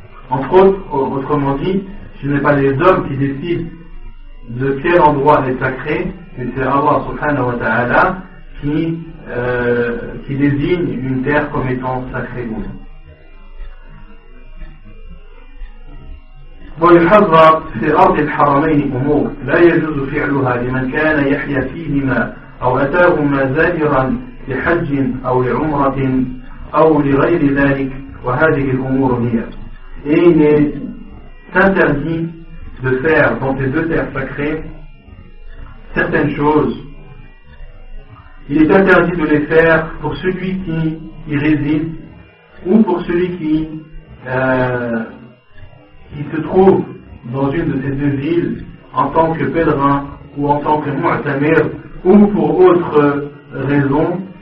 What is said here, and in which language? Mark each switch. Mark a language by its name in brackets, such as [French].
[French] Entre autres, autrement dit, ce n'est pas les hommes qui décident de quel endroit est sacré, mais c'est Allah subhanahu wa ta'ala qui désigne une terre comme étant sacrée ou non. [Arabic] ويحذر في أرض الحرمين أمور لا يجوز فعلها لمن كان يحيا فيهما أو أتاهما زائرا لحج أو لعمرة أو لغير ذلك وهذه الأمور هي. [French] Et il est interdit de faire dans ces deux terres sacrées certaines choses. Il est interdit de les faire pour celui qui y réside ou pour celui qui se trouve dans une de ces deux villes en tant que pèlerin ou en tant que mu'tamir ou pour autre raison.